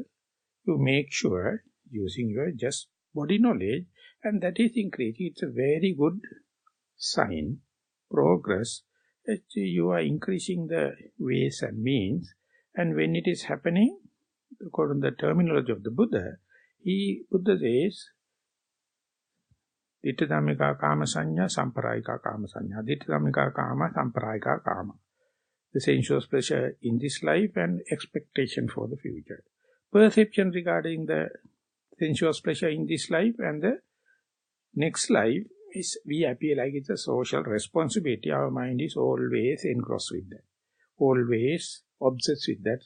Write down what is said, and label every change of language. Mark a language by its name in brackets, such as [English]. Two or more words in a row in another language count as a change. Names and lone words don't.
[English] You make sure, using your just body knowledge, and that is increasing. It's a very good sign, progress, that you are increasing the ways and means. And when it is happening, according to the terminology of the Buddha says, [Pali] Ditta dhammika kama sanya, samparayika kama sanya. Ditta dhammika kama, samparayika kama. [English] The sensuous pleasure in this life and expectation for the future. Perception regarding the sensuous pleasure in this life and the next life is, we appear like it's a social responsibility. Our mind is always engrossed with that, always obsessed with that.